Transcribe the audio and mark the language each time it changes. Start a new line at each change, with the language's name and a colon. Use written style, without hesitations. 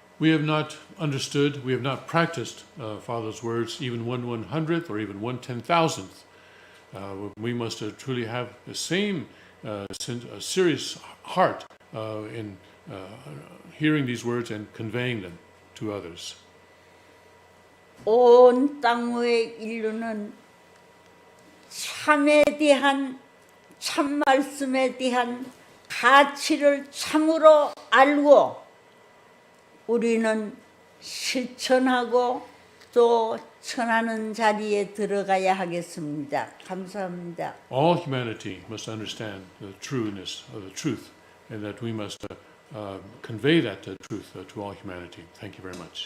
English: We have not understood, we have not practiced Father's words even 1/100th or even 1/10,000th. We must truly have the same serious heart in hearing these words and conveying them to others.
Korean: 온 땅 위의 인류는 참에 대한 참 말씀에 대한 가치를 참으로 알고 우리는 실천하고 또 전하는 자리에 들어가야 하겠습니다. 감사합니다.
English: All humanity must understand the trueness of the truth, and that we must convey that truth to all humanity. Thank you very much.